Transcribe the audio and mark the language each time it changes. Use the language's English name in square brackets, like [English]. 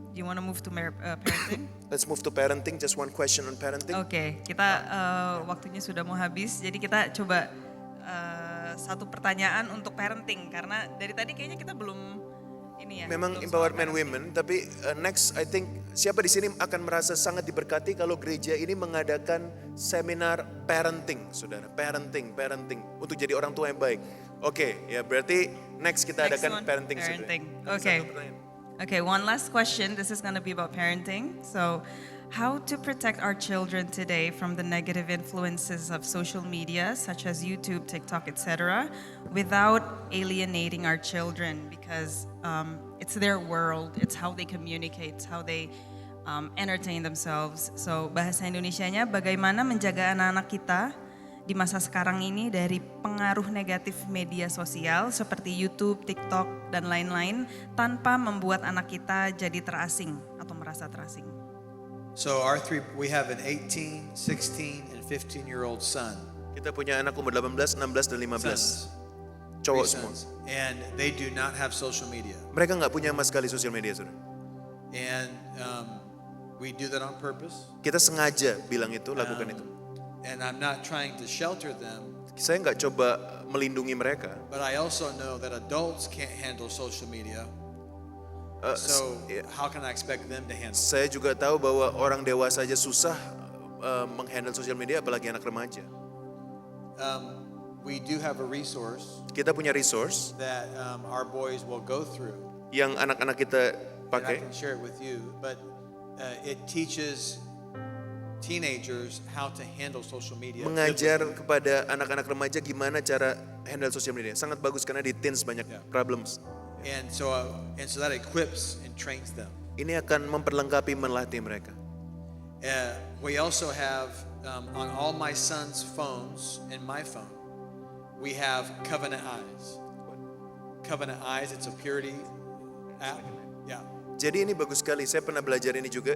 [English] You wanna move to parenting? Let's move to parenting. Just one question on parenting. [Indonesian] Oke, kita waktunya sudah mau habis. Jadi kita coba satu pertanyaan untuk parenting. Karena dari tadi kayaknya kita belum ini ya. Memang belum soal [English] empowerment parenting. [Indonesian] women, tapi [English] next I think [Indonesian] siapa di sini akan merasa sangat diberkati kalau gereja ini mengadakan seminar parenting, saudara. Parenting untuk jadi orang tua yang baik. Oke, ya berarti next kita [English] Next [Indonesian] adakan [English] parenting. parenting. [Indonesian] Saudara. [English] Okay. [Indonesian] Satu pertanyaan. [English] Okay, one last question. This is going to be about parenting. So, how to protect our children today from the negative influences of social media, such as YouTube, TikTok, etc., without alienating our children, because it's their world, it's how they communicate, it's how they entertain themselves. [Indonesian] So, bahasa Indonesianya, bagaimana menjaga anak-anak kita di masa sekarang ini dari pengaruh negatif media sosial seperti YouTube, TikTok, dan lain-lain tanpa membuat anak kita jadi terasing atau merasa terasing. [English] So we have an 18, 16, and 15-year-old son. [Indonesian] Kita punya anak umur 18, 16, dan 15. [English] Sons. [Indonesian] Cowok semua. [English] sons. And they do not have social media. [Indonesian] Mereka nggak punya sama sekali sosial media, saudara. [English] And we do that on purpose. [Indonesian] Kita sengaja bilang itu, lakukan itu. [English] And I'm not trying to shelter them, [Indonesian] Saya nggak coba melindungi mereka. [English] but I also know that adults can't handle social media. So how can I expect them to handle it? [Indonesian] Saya juga tahu bahwa orang dewasa aja susah menghandle sosial media, apalagi anak remaja. [English] We do have a resource [Indonesian] Kita punya resource [English] that our boys will go through. [Indonesian] yang anak-anak kita [English] And I [Indonesian] pakai. [English] can share it with you, but it teaches teenagers how to handle social media. [Indonesian] Mengajar kepada anak-anak remaja gimana cara handle sosial media. Sangat bagus karena di teens banyak problems. [English] And so that equips and trains them. [Indonesian] Ini akan memperlengkapi, melatih mereka. [English] We also have on all my sons' phones and my phone, we have Covenant Eyes. Covenant Eyes, it's a purity app. Yeah. [Indonesian] Jadi ini bagus sekali, saya pernah belajar ini juga.